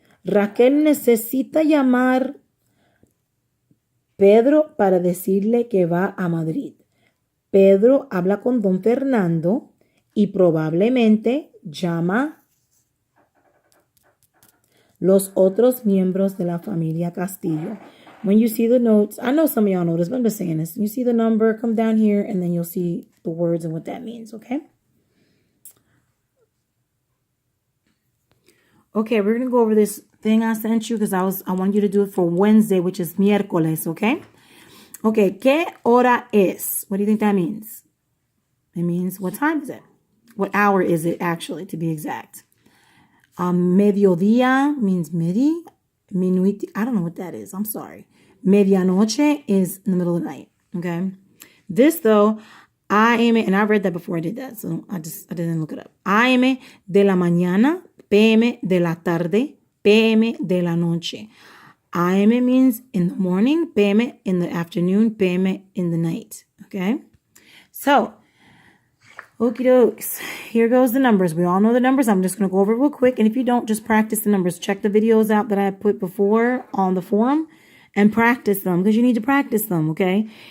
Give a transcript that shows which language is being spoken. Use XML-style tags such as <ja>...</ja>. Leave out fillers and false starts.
<es>Raquel necesita llamar Pedro para decirle que va a Madrid. Pedro habla con don Fernando y probablemente llama los otros miembros de la familia Castillo.</es> <en>When you see the notes, I know some of y'all know this, but I'm just saying this. You see the number, come down here, and then you'll see the words and what that means, okay? Okay, we're going to go over this thing I sent you because I want you to do it for Wednesday, which is miércoles, okay? Okay,</en> <es>¿qué hora es?</es> <en>What do you think that means? It means what time is it? What hour is it, actually, to be exact? Mediodía means midi. Minuit, I don't know what that is. I'm sorry. Medianoche is in the middle of the night, okay? This, though, AM, and I read that before I did that, so I didn't look it up.</en> <es>AM de la mañana, PM de la tarde, PM de la noche.</es> <en>AM means in the morning, PM in the afternoon, PM in the night, okay? So, okie dokes. Here goes the numbers. We all know the numbers. I'm just going to go over it real quick, and if you don't, just practice the numbers. Check the videos out that I put before on the forum and practice them because you need to practice them, okay?</en>